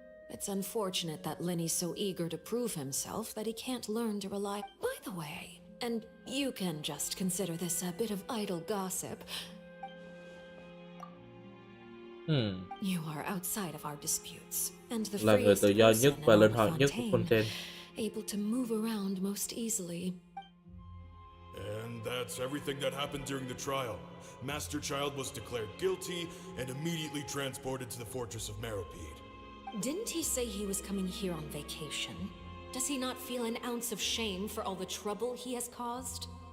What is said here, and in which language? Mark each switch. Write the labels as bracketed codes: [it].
[en] It's unfortunate that Linny's so eager to prove himself that he can't learn to rely. By the way, and you can just consider this a bit of idle gossip. You are outside of our disputes, and the [vi] Là người tự do nhất và linh hoạt nhất của Fontaine. [en] Able to move around most easily. And that's everything that happened during the trial. Master Child was declared guilty and immediately transported to the fortress of Meropide. Didn't he say he was coming here on vacation? Does he not feel an ounce of shame for all the trouble he has caused?